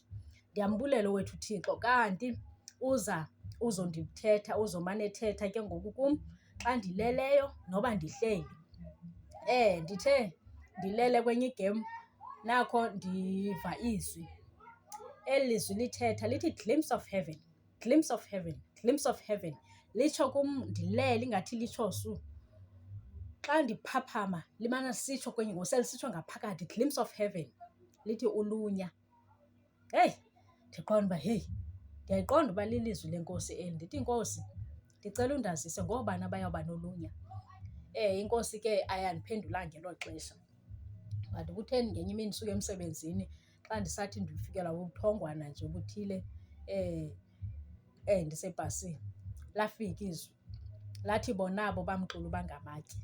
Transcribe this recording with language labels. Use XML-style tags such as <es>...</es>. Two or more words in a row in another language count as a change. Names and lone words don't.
<xh>Ndiyambulela wethu uThixo, kanti uzondithetha, uzomane ethetha ke ngoku kum xa ndileleyo noba ndihleli. Ndithe ndilele kwenye igem nakho ndiva izwi. Eli lizwi lithetha lithi</xh> <en>glimpse of heaven, glimpse of heaven, glimpse of heaven.</en> <xh>Litsho kum ndilele ingathi litsho su. Xa ndiphaphama limana sitsho kwenye ngoku selisitsho ngaphakathi,</xh> <en>glimpse of heaven,</en> <xh>lithi ulunya. Heyi, ndiqonda uba heyi, ndiyayiqonda uba lilizwi lenkosi eli. Ndithi Nkosi ndicela undazise ngoobani abayawuba nolunya. Inkosi ke ayandiphendulanga ngelo xesha. But kutheni ngenye imini ndisuka emsebenzini xa ndisathi ndifikelwa bubuthongwana nje obuthile ndisebhasini, lafika izwi lathi bonabo bamxulu bangamatye.</xh>